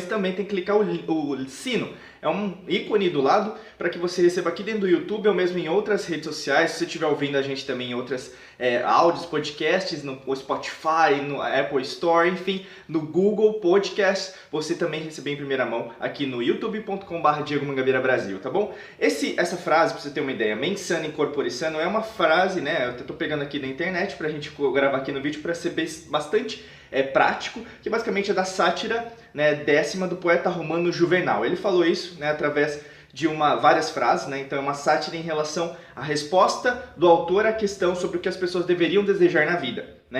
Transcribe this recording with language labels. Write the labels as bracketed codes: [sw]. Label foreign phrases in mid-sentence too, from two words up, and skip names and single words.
[pt] Também tem que clicar o sino, é um ícone do lado para que você receba aqui dentro do YouTube ou mesmo em outras redes sociais. Se você estiver ouvindo a gente também em outras áudios, podcasts, no Spotify, no Apple Store, enfim, no Google Podcast, você também receber em primeira mão aqui no youtube.com/Diego Mangabeira Brasil, tá bom? Essa frase, para você ter uma ideia, [la] mens sana in corpore sano, [pt] é uma frase, né? Eu tô pegando aqui na internet pra gente gravar aqui no vídeo para ser bastante prático, que basicamente é da sátira, né, 10ª do poeta romano Juvenal. Ele falou isso, né, através de várias frases, né? Então é uma sátira em relação à resposta do autor à questão sobre o que as pessoas deveriam desejar na vida, né?